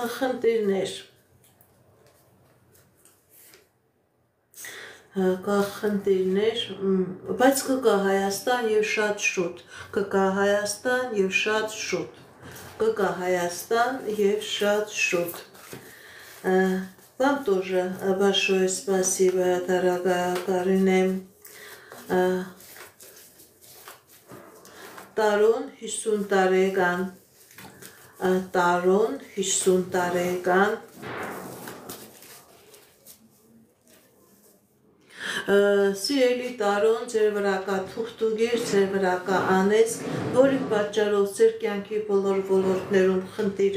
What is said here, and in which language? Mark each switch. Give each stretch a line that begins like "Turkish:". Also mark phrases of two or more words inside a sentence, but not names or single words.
Armenian: բայց կկա Հայաստան և շատ շուտ, կկա Հայաստան և շատ շուտ, կկա Հայաստան և շատ շուտ։
Russian: Вам тоже большое спасибо, дорогая Карине.
Armenian: Տարոն 50 տարեկան, Տարոն 50 տարեկան, Սիրելի Տարոն, ձեր վրա կա թուղթուգիր, ձեր վրա կա անեծք, որի պատճառով ձեր կյանքի բոլոր ոլորտներում խնդիր